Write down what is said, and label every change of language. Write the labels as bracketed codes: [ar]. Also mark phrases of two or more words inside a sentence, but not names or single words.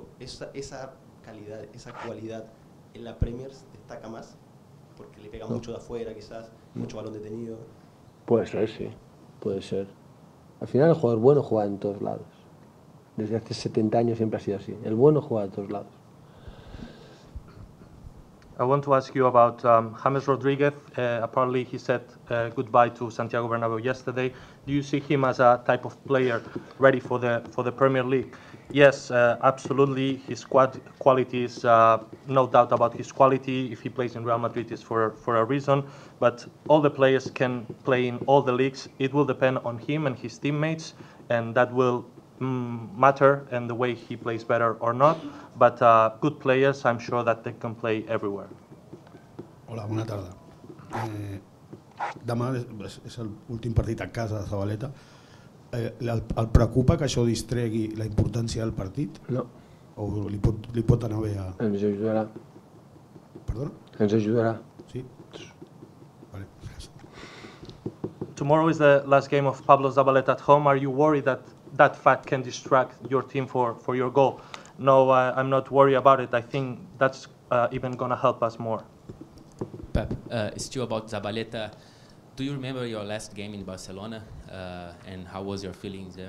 [es] Esa calidad, esa cualidad en la Premier destaca más porque le pega mucho de afuera, quizás, mucho balón detenido. Puede ser, sí. Puede ser. Al final el jugador bueno juega en todos lados. Desde hace 70 años siempre ha sido así. El bueno juega en todos lados. [en] I want to ask you about James Rodriguez. Apparently, he said goodbye to Santiago Bernabeu yesterday. Do you see him as a type of player ready for the Premier League? Yes, absolutely. His quality is no doubt about his quality. If he plays in Real Madrid, it's for a reason. But all the players can play in all the leagues. It will depend on him and his teammates, and that will matter and the way he plays better or not. But good players, I'm sure that they can play everywhere. [ca] Hola, bona tarda. Demà és l'últim partit a casa de Zabaleta. El preocupa que això distregui la importància del partit? No. O li pot anar bé a... Ens ajudarà. Perdona? Ens ajudarà. Sí? Vale, gràcies. [en] Tomorrow is the last game of Pablo Zabaleta at home. Are you worried that that fact can distract your team for your goal? No, I'm not worried about it. I think that's even going to help us more. Pep, still about Zabaleta. Do you remember your last game in Barcelona, and how was your feelings there?